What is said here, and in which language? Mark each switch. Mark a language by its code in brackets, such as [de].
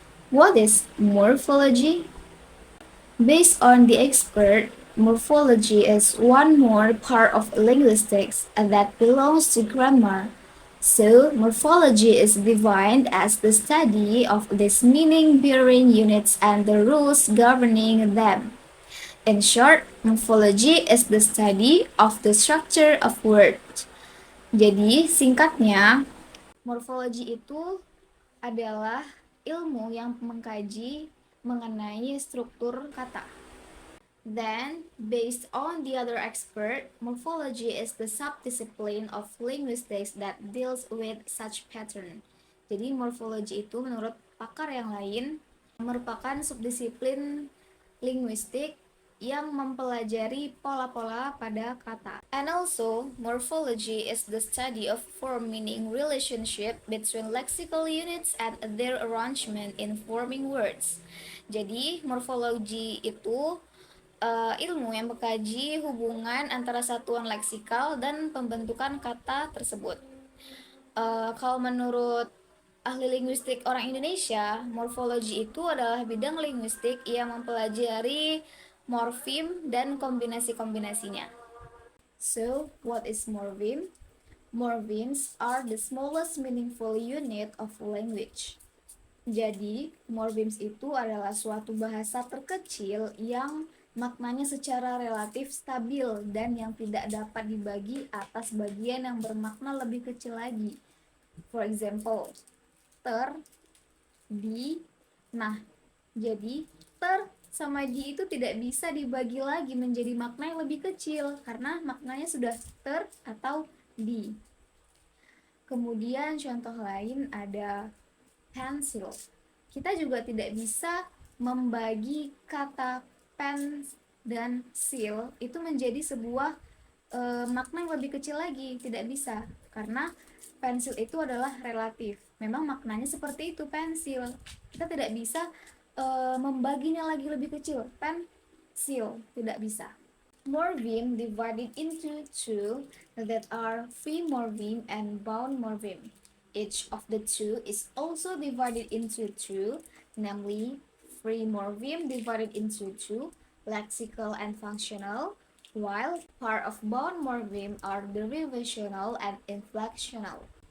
[en] What is morphology? Based on the expert, morphology is one more part of linguistics that belongs to grammar. So, morphology is defined as the study of these meaning-bearing units and the rules governing them. In short, morphology is the study of the structure of words. [id] Jadi, singkatnya, morfologi itu adalah ilmu yang mengkaji mengenai struktur kata. [en] Then, based on the other expert, morphology is the subdiscipline of linguistics that deals with such pattern. [id] Jadi, morfologi itu menurut pakar yang lain merupakan subdisiplin linguistik yang mempelajari pola-pola pada kata. [en] And also, morphology is the study of form-meaning relationship between lexical units and their arrangement in forming words. [id] Jadi, morfologi itu ilmu yang mengkaji hubungan antara satuan leksikal dan pembentukan kata tersebut. Kalau menurut ahli linguistik orang Indonesia, morfologi itu adalah bidang linguistik yang mempelajari morfem dan kombinasi-kombinasinya. [en] So, what is morpheme? Morphemes are the smallest meaningful unit of language. [id] Jadi, morphemes itu adalah suatu bahasa terkecil yang maknanya secara relatif stabil dan yang tidak dapat dibagi atas bagian yang bermakna lebih kecil lagi. [en] For example, ter, di, nah. [id] Jadi, ter sama di itu tidak bisa dibagi lagi menjadi makna yang lebih kecil karena maknanya sudah ter atau di. Kemudian contoh lain ada pensil. Kita juga tidak bisa membagi kata pen dan sil itu menjadi sebuah makna yang lebih kecil lagi, tidak bisa karena pensil itu adalah relatif. Memang maknanya seperti itu pensil. Kita tidak bisa membaginya lagi lebih kecil. Pensil tidak bisa. [en] Morpheme divided into two that are free morpheme and bound morpheme. Each of the two is also divided into two, namely free morpheme divided into two, lexical and functional, while part of bound morpheme are derivational and inflectional.